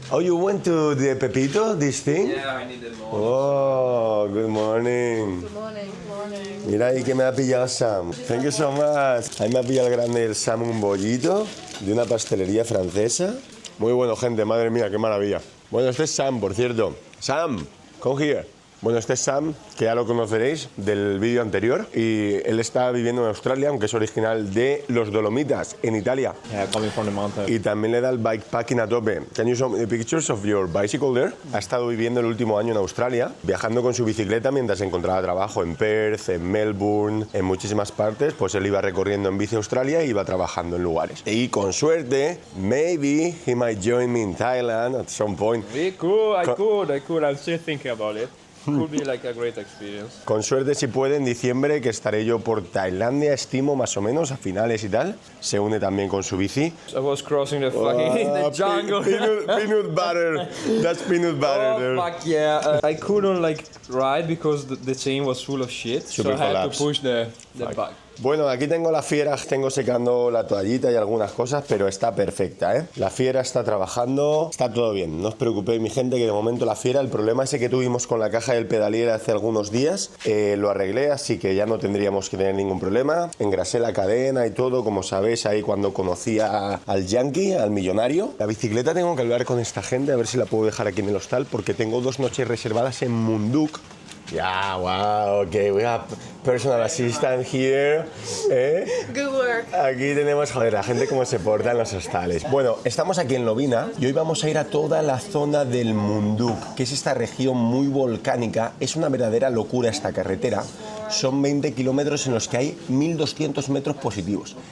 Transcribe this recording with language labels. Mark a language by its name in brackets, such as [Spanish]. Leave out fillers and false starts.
[English] Oh, you went to the Pepito, this thing? Yeah, I needed more. Oh, good morning. Good morning. [Spanish] Mira ahí que me ha pillado Sam. [English] Thank you so much. [Spanish] Ahí me ha pillado el grande el Sam un bollito de una pastelería francesa. Muy bueno, gente, madre mía, qué maravilla. Bueno, este es Sam, por cierto. [English] Sam, come here. [Spanish] Bueno, este es Sam, que ya lo conoceréis del vídeo anterior, y él está viviendo en Australia, aunque es original de los Dolomitas, en Italia. [English] Yeah, coming from the mountain. [Spanish] Y también le da el bikepacking a tope. [English] Can you show me the pictures of your bicycle there? [Spanish] Ha estado viviendo el último año en Australia, viajando con su bicicleta mientras encontraba trabajo en Perth, en Melbourne, en muchísimas partes. Pues él iba recorriendo en bici Australia e iba trabajando en lugares. Y con suerte, [English] maybe he might join me in Thailand at some point. I could. I'm still thinking about it. Could be like a great experience. [Spanish] Con suerte, si puede, en diciembre, que estaré yo por Tailandia, estimo, más o menos, a finales y tal. Se une también con su bici. [English] I was crossing the fucking the jungle. Peanut butter. That's peanut butter there. Oh fuck yeah! I couldn't like ride because the chain was full of shit, so Super I had collapse. to push the bike. [Spanish] Bueno, aquí tengo la fiera, tengo secando la toallita y algunas cosas, pero está perfecta, ¿eh? La fiera está trabajando, está todo bien. No os preocupéis, mi gente, que de momento la fiera, el problema ese que tuvimos con la caja del pedalier hace algunos días, lo arreglé, así que ya no tendríamos que tener ningún problema. Engrasé la cadena y todo, como sabéis, ahí cuando conocí al yankee, al millonario. La bicicleta tengo que hablar con esta gente, a ver si la puedo dejar aquí en el hostal, porque tengo 2 noches reservadas en Munduk. [English] Yeah, wow, okay, we have personal assistant here. Good work. [Spanish] Aquí tenemos, joder, la gente cómo se porta en los hostales. Bueno, estamos aquí en Lovina y hoy vamos a ir a toda la zona del Munduk, que es esta región muy volcánica. Es una verdadera locura esta carretera. Son 20 kilómetros en los que hay 1.200 metros positivos.